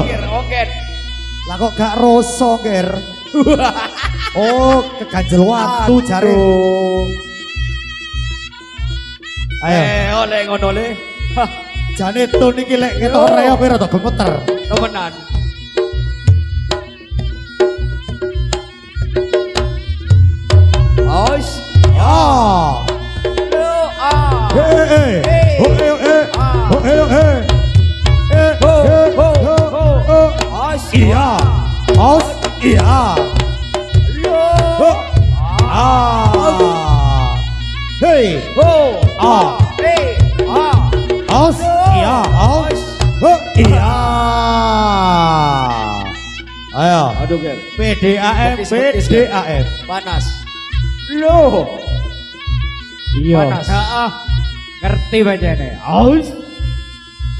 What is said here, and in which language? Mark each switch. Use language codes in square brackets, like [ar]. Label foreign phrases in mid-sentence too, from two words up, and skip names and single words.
[jv] ger, oke. Lah kok gak rosok ger. Oh, keganjel watu jare. Ayo. Oleh ngono le. Hah, Jane tun iki lek ketok reok kowe rada gemeter. temenan. Aus. Ah. Lo Aus. Iya. Aus. Iya. Lo. Hey. Aus. Iya. Aus. Iya. Ayo. Aduh ger. PDAM. Panas. Lo. Iya. Panas. Ngerti bacane. Aus.